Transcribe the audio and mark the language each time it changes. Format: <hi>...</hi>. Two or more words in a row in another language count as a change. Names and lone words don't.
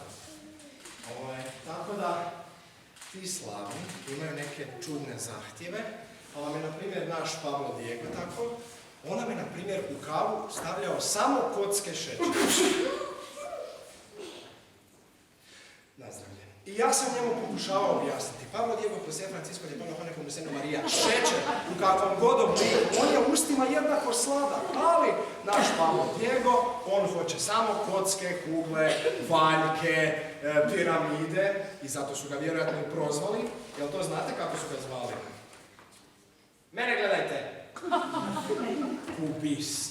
<hr>Tako da, ti slavni imaju neke čudne zahtjeve, pa vam je, na primjer, naš Pablo Diego tako, on nam je, na primjer, u kavu stavljao samo kocke šećera. Nazdravlje. I ja sam njemu pokušavao objasniti. Pablo Diego, José Francisco, de Paula Juan Nepomuceno María, šećer u kakvom god obliku, on je ustima jednako sladak, ali naš Pablo Diego, on hoće samo kocke, kugle, valjke, piramide i zato su ga vjerojatno i prozvali. Jel to znate kako su ga zvali? Mene gledajte! Kubist.</hr>